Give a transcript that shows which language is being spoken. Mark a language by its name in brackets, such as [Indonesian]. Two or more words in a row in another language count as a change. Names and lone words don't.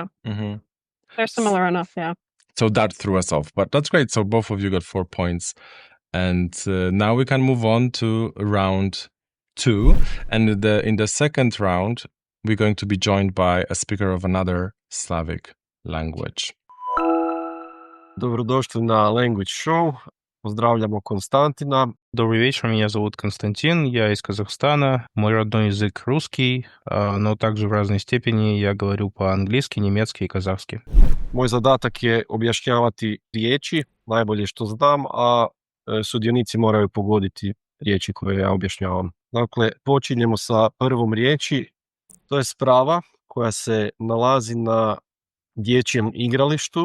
[English] They're similar enough, yeah. So that threw us off. But that's great. So both of you got 4 points. And now we can move on to round 2. And in the second round, we're going to be joined by a speaker of another Slavic language. [Croatian] Dobrodošli na Language Show. Pozdravljamo Konstantina. [Russian] Добрый вечер, меня зовут Константин, я из Казахстана. Мой родной язык русский, но также в разной степени я говорю по-английски, немецки и казахски. [Croatian] Moj zadatak je objašnjavati riječi, najbolje što znam, a sudionici moraju pogoditi riječi koje ja objašnjavam. Dakle, počinjemo sa prvom riječi. To je sprava koja se nalazi na dječjem igralištu.